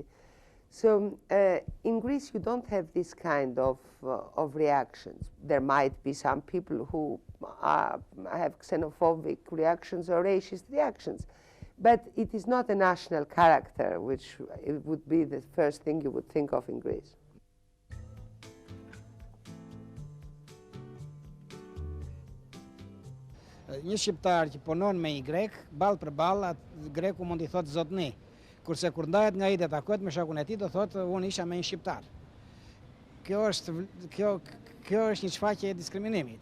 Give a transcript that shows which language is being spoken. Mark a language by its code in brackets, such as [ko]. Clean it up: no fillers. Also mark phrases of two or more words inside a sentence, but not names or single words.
[en] So in Greece you don't have this kind of reactions. There might be some people who have xenophobic reactions or racist reactions, but it is not a national character, which it would be the first thing you would think of in Greece. [sq] Një shqiptar që punon me një grek, ballë për ballë, greku mund i thotë zotni. Kurse kur ndahet nga i dhe takohet me shokun e tij, do thotë unë isha me një shqiptar. Kjo është një shfaqje e diskriminimit.